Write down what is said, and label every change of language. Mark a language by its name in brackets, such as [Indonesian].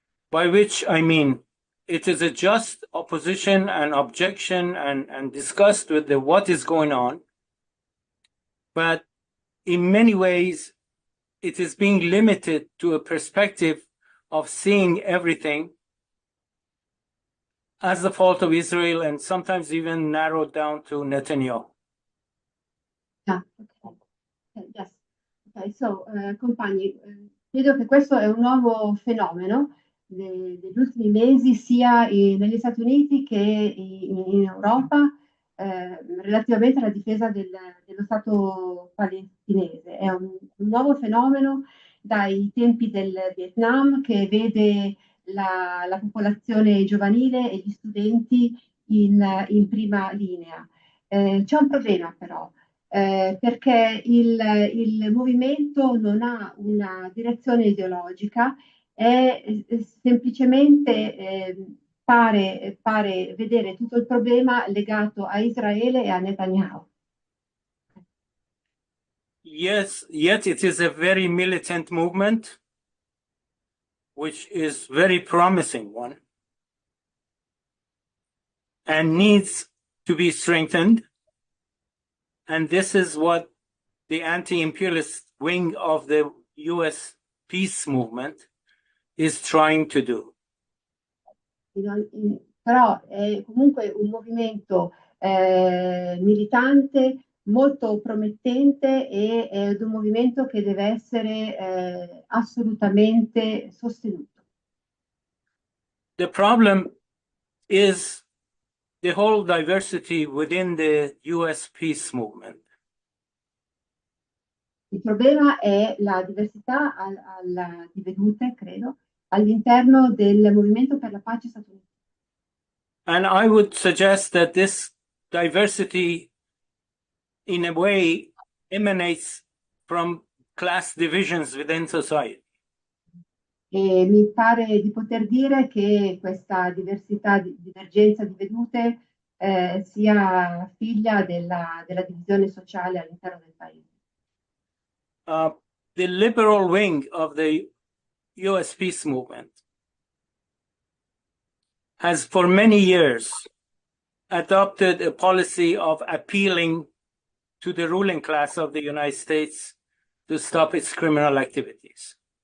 [English] By which I mean, it is a just opposition and objection and disgust with what is going on, but in many ways, it is being limited to a perspective of seeing everything as the fault of Israel and sometimes even narrowed down to Netanyahu. Yeah, okay. Yes. [Italian] Okay, so, compagni, credo che questo è un nuovo fenomeno degli ultimi mesi, sia negli Stati Uniti che in Europa, relativamente alla difesa dello Stato palestinese. È un nuovo fenomeno dai tempi del Vietnam, che vede la popolazione giovanile e gli studenti in prima linea. C'è un problema però, perché il movimento non ha una direzione ideologica, è semplicemente pare vedere tutto il problema legato a Israele e a Netanyahu. [English] Yes, yet it is a very militant movement, which is very promising one, and needs to be strengthened. And this is what the anti-imperialist wing of the U.S. peace movement is trying to do. [Italian] Però è comunque un movimento militante, molto promettente, e è un movimento che deve essere assolutamente sostenuto. [English] The problem is the whole diversity within the U.S. peace movement. [Italian] Il problema è la diversità di vedute, credo, all'interno del movimento per la pace statunitense. [English] And I would suggest that this diversity, in a way, emanates from class divisions within society. [Italian] E mi pare di poter dire che questa divergenza di vedute sia figlia della divisione sociale all'interno del paese. [English] The liberal wing of the U.S. peace movement has for many years adopted a policy of appealing to the ruling class of the United States to stop its criminal activities.